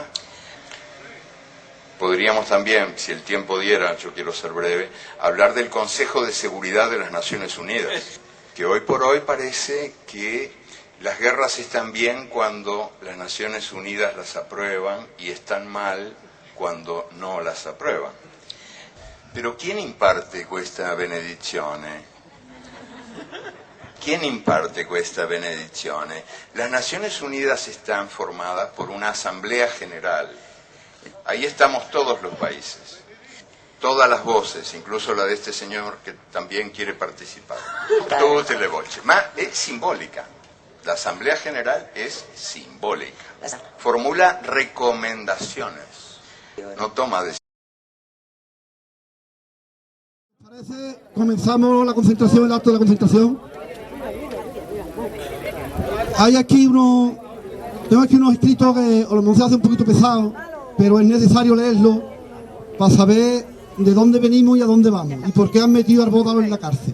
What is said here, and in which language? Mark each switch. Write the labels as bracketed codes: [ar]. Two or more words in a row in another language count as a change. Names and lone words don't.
[es] Podríamos también, si el tiempo diera, yo quiero ser breve, hablar del Consejo de Seguridad de las Naciones Unidas, que hoy por hoy parece que las guerras están bien cuando las Naciones Unidas las aprueban y están mal cuando no las aprueban. Pero ¿quién imparte [it] questa benedizione? [es] ¿Quién imparte [it] questa benedizione? [es] Las Naciones Unidas están formadas por una Asamblea General. Ahí estamos todos los países, todas las voces, incluso la de este señor que también quiere participar. [it] Tutte le voci, ma è simbólica. [es] La Asamblea General es simbólica. Formula recomendaciones, no toma decisiones. Parece, comenzamos la concentración, el acto de la concentración. Tengo aquí unos escritos que a lo mejor se hace un poquito pesado, pero es necesario leerlo para saber de dónde venimos y a dónde vamos y por qué han metido al Bódalo en la cárcel.